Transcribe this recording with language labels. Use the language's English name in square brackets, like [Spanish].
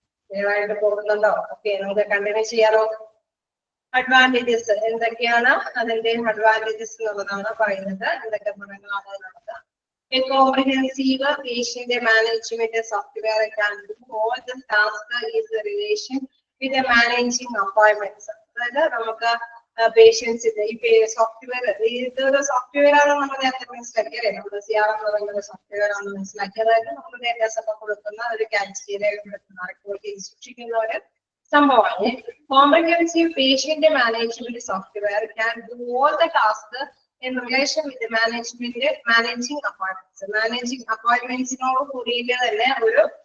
[Malayalam] Clear ആയിട്ട് പോകുന്നുണ്ടോ? Okay, നമുക്ക് കണ്ടിന്യൂ ചെയ്യാറോ? അഡ്വാൻറ്റേജസ് എന്തൊക്കെയാണ്, അതിന്റെ അഡ്വാൻറ്റേജസ് എന്നുള്ളതാണ് പറയുന്നത്. എന്തൊക്കെ ഗുണങ്ങളാണ് എന്നുള്ളത്. [English] A comprehensive patient management software can do all the tasks is the relation with the managing appointments. [Malayalam] അതായത് നമുക്ക് പേഷ്യൻസിന്റെ ഈ സോഫ്റ്റ്വെയർ, ഇതൊരു സോഫ്റ്റ്വെയർ ആണ് നമ്മൾ നേരത്തെ മനസ്സിലാക്കി അല്ലെ, നമ്മൾ CRM എന്ന് പറയുന്ന സോഫ്റ്റ്വെയർ ആണ് മനസ്സിലാക്കി. അതായത് നമ്മൾ ഡേറ്റാസ് ഒക്കെ കൊടുക്കുന്ന ഒരു കൊടുക്കുന്ന റിപ്പോർട്ട് സൂക്ഷിക്കുന്ന ഒരു സംഭവമാണ്. [English] Comprehensive patient management software can do all the tasks in relation with the managing appointments. Managing appointments [Malayalam] കൂടിയിട്ട് തന്നെ ഒരു